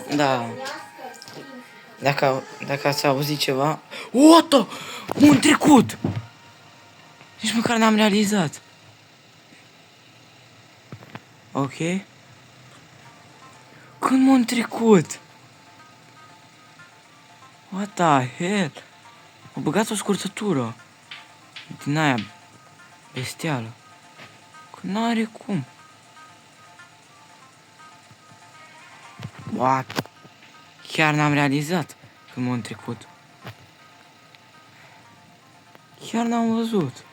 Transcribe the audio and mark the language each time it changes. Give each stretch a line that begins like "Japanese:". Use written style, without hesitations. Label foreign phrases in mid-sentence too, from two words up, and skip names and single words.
Romanian: Da. Dacă ați auzit ceva. What? Un trecut! Nici măcar n-am realizat. Ok. Când m-am trecut?
English: What the hell?
Romanian: M-a băgat o scurtătură. Din aia bestială. Că n-are cum. What? Chiar n-am realizat când m-am trecut. Chiar n-am văzut.